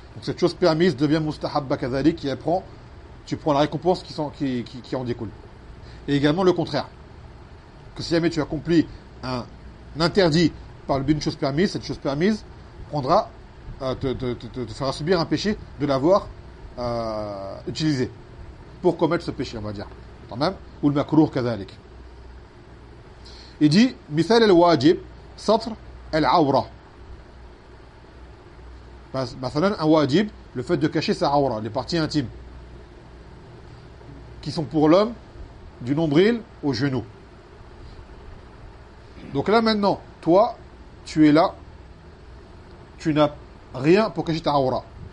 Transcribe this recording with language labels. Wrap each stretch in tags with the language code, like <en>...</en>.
<fr>Donc cette chose permise devient mustahab bakadali qui apprend, tu prends la récompense qui en découle. Et également le contraire. Que si jamais tu accomplis un interdit par le biais d'une chose permise, cette chose permise prendra te fera subir un péché de l'avoir utilisé pour commettre ce péché, on va dire. Ou le makrouh kazalik. Il dit,</fr> <ar>مثال الواجب سطر العورة.</ar> <fr>Un wajib, le fait de cacher sa aura, les parties intimes, qui sont pour l'homme du nombril au genou. Donc là maintenant, toi, tu es là, tu n'as rien pour cacher ta aura.</fr>